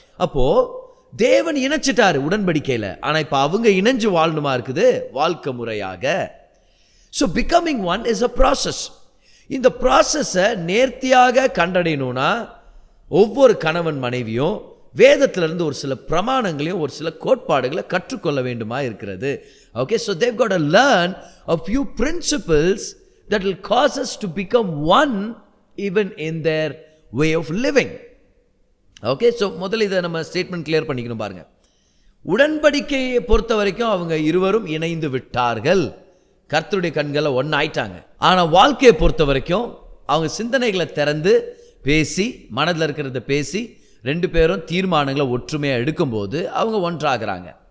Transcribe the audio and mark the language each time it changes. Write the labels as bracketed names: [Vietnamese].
[Tamil] அப்போது தேவன் இணைச்சிட்டாரு உடன்படிக்கையில். ஆனால் இப்போ அவங்க இணைஞ்சு வாழணுமா இருக்குது வாழ்க்கை முறையாக. [English] So becoming one is a process. [Tamil] இந்த ப்ராசஸை நேர்த்தியாக கண்டடையணும்னா ஒவ்வொரு கணவன் மனைவியும் வேதத்திலிருந்து ஒரு சில பிரமாணங்களையும் ஒரு சில கோட்பாடுகளை கற்றுக்கொள்ள வேண்டுமா இருக்கிறது. [English] Okay, so they've got to learn a few principles that will cause us to become one even in their way of living. [Tamil] Okay, so முதல்ல இதை நம்ம ஸ்டேட்மெண்ட் கிளியர் பண்ணிக்கணும் பாருங்க. உடன்படிக்கையை பொறுத்த வரைக்கும் அவங்க இருவரும் இணைந்து விட்டார்கள், கர்த்தருடைய கண்களை ஒன்றாயிட்டாங்க. ஆனால் வாழ்க்கையை பொறுத்த வரைக்கும் அவங்க சிந்தனைகளை திறந்து பேசி, மனதில் இருக்கிறத பேசி, ரெண்டு பேரும் தீர்மானங்களை ஒற்றுமையாக எடுக்கும்போது அவங்க ஒன்றாகிறாங்க.